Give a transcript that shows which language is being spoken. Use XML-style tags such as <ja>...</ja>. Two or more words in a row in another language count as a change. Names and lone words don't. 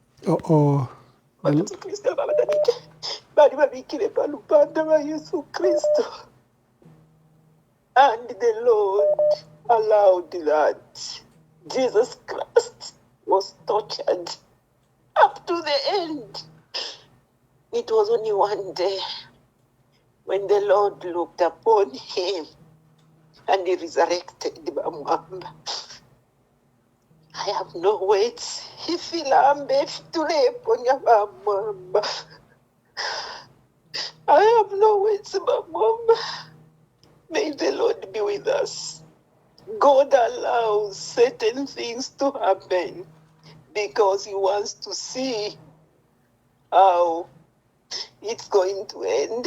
<bem>Oh. Yesu Kristo abadanike bali babikire balupanda ba Yesu Kristo.</bem> <en>And the Lord allowed that Jesus Christ was tortured up to the end. It was only one day when the Lord looked upon him and he resurrected Bamwamba. I have no words.</en> <bem>Ifilambe fituleponya Bamwamba.</bem> <en>I have no words, Bamwamba. May the Lord be with us. God allows certain things to happen because he wants to see how it's going to end.</en>